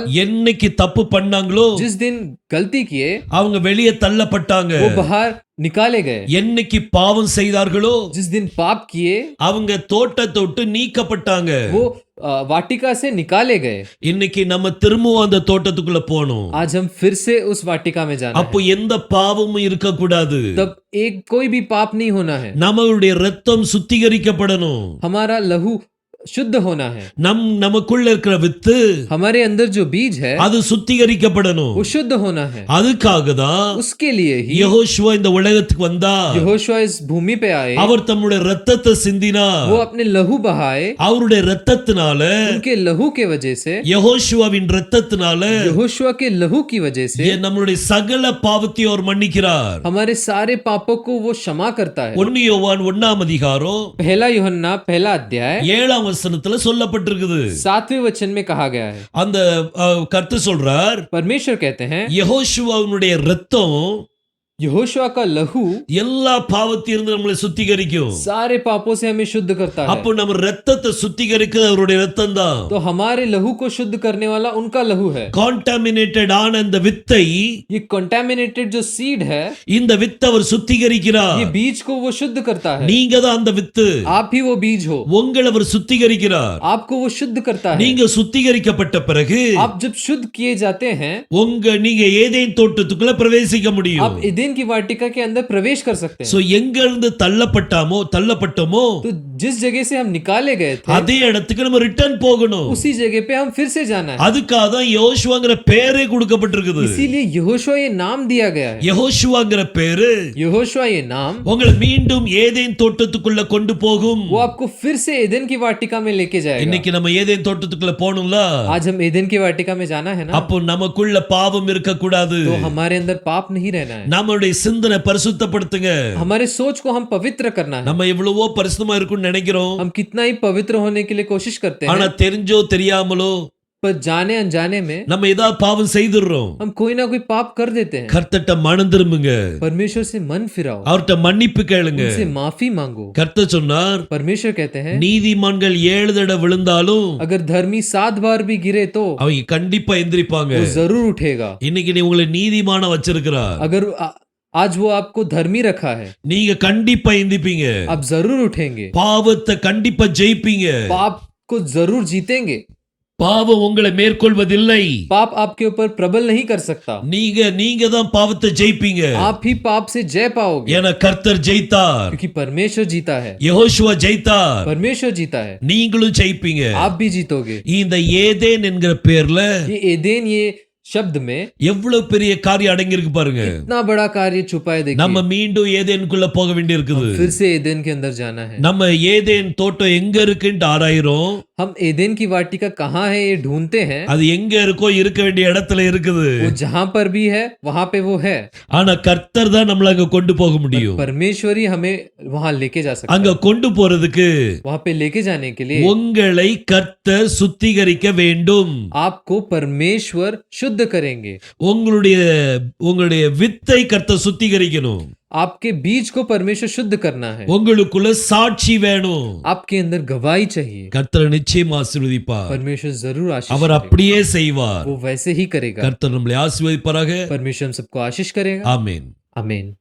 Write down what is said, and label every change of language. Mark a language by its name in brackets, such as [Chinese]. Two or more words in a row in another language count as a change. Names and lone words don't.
[Tamil] என்னைக்கு தப்பு பண்ணாங்களோ [Hindi] जिस दिन गलती किए [Tamil] அவங்க வெளியே தள்ளப்பட்டாங்க. [Hindi] वो बाहर निकाले गए। [Tamil] என்னைக்கு பாவம் செய்தார்களோ [Hindi] जिस दिन पाप किए [Tamil] அவங்க தோட்டத்தை விட்டு நீக்கப்பட்டாங்க. [Hindi] वो वाटिका से निकाले गए। [Tamil] இன்னைக்கு நம்ம திரும்பவும் அந்த தோட்டத்துக்குள்ள போகணும். [Hindi] आज हम फिर से उस वाटिका में जाना [Tamil] அப்போ எந்த பாவமும் இருக்க கூடாது. [Hindi] है। तब एक कोई भी पाप नहीं होना है। [Tamil] நம்மளுடைய ரத்தம் சுத்திகரிக்கப்படணும். [Hindi] हमारा लहू शुद्ध होना है। [Tamil] நமக்குள்ள இருக்கிற வித்து [Hindi] हमारे अंदर जो बीज है [Tamil] அது சுத்திகரிக்கப்படணும். [Hindi] वो शुद्ध होना है। [Tamil] அதுக்காக தான் [Hindi] उसके लिए ही [Tamil] யெகோஷுவா இந்த உலகத்துக்கு வந்தார். [Hindi] यहोशुआ इस भूमि पे आए। [Tamil] அவர் தம்முடைய ரத்தத்தை சிந்தினார். [Hindi] वो अपने लहू बहाए। [Tamil] அவருடைய ரத்தத்தினால [Hindi] उनके लहू के वजह से, [Tamil] யெகோஷுவாவின் ரத்தத்தினால [Hindi] यहोशुआ के लहू की वजह से [Tamil] நம்மளுடைய சகல பாவத்தையும் அவர் மன்னிக்கிறார். [Hindi] हमारे सारे पापों को वो क्षमा करता है। [Tamil] 1 யோவான் 1ஆம் அதிகாரம் [Hindi] पहला यूहन्ना पहला अध्याय [Tamil] 7ஆம் வசனத்துல சொல்லப்பட்டிருக்குது. [Hindi] 7वें वचन में कहा गया है, [Tamil] அந்த கர்த்தர் சொல்றார், [Hindi] परमेश्वर कहते हैं [Tamil] யெகோஷுவாவினுடைய ரத்தம் [Hindi] यहोशुआ का लहू [Tamil] எல்லா பாவத்திலிருந்து நம்மளை சுத்திகரிக்கும். [Hindi] सारे पापों से हमें शुद्ध करता है। [Tamil] அப்போ நம்ம ரத்தத்தை சுத்திகரிக்கிறது அவருடைய ரத்தம் தான். [Hindi] तो हमारे लहू को शुद्ध करने वाला उनका लहू है। [Tamil] கான்டாமினேட்டட் ஆன அந்த வித்தை, [Hindi] ये कंटामिनेटेड जो सीड है, [Tamil] இந்த வித்தை அவர் சுத்திகரிக்கிறார். [Hindi] ये बीज को वो शुद्ध करता है। [Tamil] நீங்க தான் அந்த வித்து. [Hindi] आप ही वो बीज हो। [Tamil] உங்களை அவர் சுத்திகரிக்கிறார். [Hindi] आपको वो शुद्ध करता है। [Tamil] நீங்க சுத்திகரிக்கப்பட்ட பிறகு [Hindi] आप जब शुद्ध किए जाते हैं [Tamil] நீங்க ஏதேன் தோட்டத்துக்குள்ள பிரவேசிக்க முடியும். [Hindi] आप एदेन की वाटिका के अंदर प्रवेश कर सकते हैं। [Tamil] சோ எங்க இருந்து தள்ளப்பட்டோமோ [Hindi] तो जिस जगह से हम निकाले गए थे [Tamil] அதே இடத்துக்கு நம்ம ரிட்டர்ன் போகணும். [Hindi] उसी जगह पे हम फिर से जाना है। [Tamil] அதுக்காக தான் யோசுவாங்கற பேரே கொடுக்கப்பட்டிருக்குது. [Hindi] इसीलिए यहोशुआ ये नाम दिया गया है। [Tamil] யெகோஷுவாங்கற பேரு [Hindi] यहोशुआ ये नाम [Tamil] உங்களை மீண்டும் ஏதேன் தோட்டத்துக்குள்ள கொண்டு போகும். [Hindi] वो आपको फिर से एदेन की वाटिका में लेके जाएगा। [Tamil] இன்னைக்கு நம்ம ஏதேன் தோட்டத்துக்குள்ள போணும்ல, [Hindi] आज हम एदेन की वाटिका में जाना है ना, [Tamil] அப்போ நமக்குள்ள பாவம் இருக்க கூடாது. [Hindi] तो हमारे अंदर पाप नहीं रहना है। [Tamil] நம்மளுடைய சிந்தனை பரிசுத்தப்படுத்துங்க. [Hindi] हमारे सोच को हम पवित्र करना है। [Tamil] நம்ம எவ்வளவோ பரிசுத்தமா இருக்கும்னு நினைக்கிறோம். [Hindi] हम कितना ही पवित्र होने के लिए कोशिश करते [Tamil] ஆனா [Hindi] हैं, [Tamil] தெரிஞ்சோ தெரியாமலோ [Hindi] पर जाने अनजाने में [Tamil] நம்ம ஏதாவது பாவம் செய்துறோம். [Hindi] हम कोई ना कोई पाप कर देते हैं। [Tamil] கர்த்தர்ட்ட மனம் திரும்புங்க. [Hindi] परमेश्वर से मन फिराओ, [Tamil] அவர்ட்ட மன்னிப்பு கேளுங்க. [Hindi] उनसे माफी मांगो। [Tamil] கர்த்தர் சொன்னார், [Hindi] परमेश्वर कहते हैं [Tamil] நீதிமான்கள் 7 தடவை விழுந்தாலும் [Hindi] अगर धर्मी 7 बार भी गिरे तो [Tamil] அவங்க கண்டிப்பா எந்திரிப்பாங்க. [Hindi] वो जरूर उठेगा। [Tamil] இன்னைக்கு நீ உங்களை நீதிமான வச்சிருக்கிறார். [Hindi] अगर आज वो आपको धर्मी रखा है, [Tamil] நீங்க கண்டிப்பா எந்திப்பீங்க. [Hindi] आप जरूर उठेंगे। [Tamil] பாவத்தை கண்டிப்பா ஜெயிப்பீங்க. [Hindi] पाप को जरूर जीतेंगे। [Tamil] பாவம் உங்களை மேற்கொள்வதில்லை. [Hindi] पाप आपके ऊपर प्रबल नहीं कर सकता। [Tamil] நீங்க தான் பாவத்தை ஜெயிப்பீங்க. [Hindi] आप ही पाप से जय पाओगे, [Tamil] ஏன்னா கர்த்தர் ஜெயித்தார். [Hindi] क्योंकि परमेश्वर जीता है। [Tamil] யெகோஷுவா ஜெயித்தார். [Hindi] परमेश्वर जीता है, [Tamil] நீங்களும் ஜெயிப்பீங்க. [Hindi] आप भी जीतोगे। [Tamil] இந்த ஏதேன் என்கிற பேர்ல [Hindi] ये एदेन ये शब्द में [Tamil] எவ்வளவு பெரிய காரியம் அடங்கி இருக்கு பாருங்க. [Hindi] इतना बड़ा कार्य छुपा है। देखिए [Tamil] நம்ம மீண்டும் ஏதேனுக்குள்ள போக வேண்டி இருக்குது. [Hindi] फिर से एदेन के अंदर जाना है। [Tamil] நம்ம ஏதேன் தோட்டம் எங்க இருக்குன்னு ஆராயிரோம். [Hindi] हम एदेन की वाटिका कहाँ है ये ढूंढते हैं। [Tamil] அது எங்க இருக்கோ இருக்க வேண்டிய இடத்துல இருக்குது. [Hindi] वो जहां पर भी है वहां पे वो है। [Tamil] ஆனா கர்த்தர் தான் நம்மள அங்க கொண்டு போக முடியும். [Hindi] परमेश्वर ही हमें वहां लेके जा सकता [Tamil] அங்க கொண்டு போறதுக்கு [Hindi] है। वहां पे लेके जाने के लिए [Tamil] உங்களை கர்த்தர் சுத்திகரிக்க வேண்டும். [Hindi] आपको परमेश्वर शुद्ध शुद्ध करेंगे। [Tamil] உங்களுடைய உங்களுடைய வித்தை கர்த்தர் சுத்திகரிக்கணும். [Hindi] आपके बीज को परमेश्वर शुद्ध करना है। [Tamil] உங்களுக்குள்ள சாட்சி வேணும். [Hindi] आपके अंदर गवाही चाहिए। [Tamil] கர்த்தர் நிச்சயம் ஆசீர்வதிப்பார். [Hindi] परमेश्वर जरूर आशीष [Tamil] அவர் [Hindi] करेगा। [Tamil] அப்படியே செய்வார். [Hindi] वो वैसे ही करेगा। [Tamil] கர்த்தர் நம்மளை ஆசீர்வதிப்பாராக. [Hindi] परमेश्वर हम सबको आशीष करेगा। [Tamil] ஆமென். [Hindi] आमीन।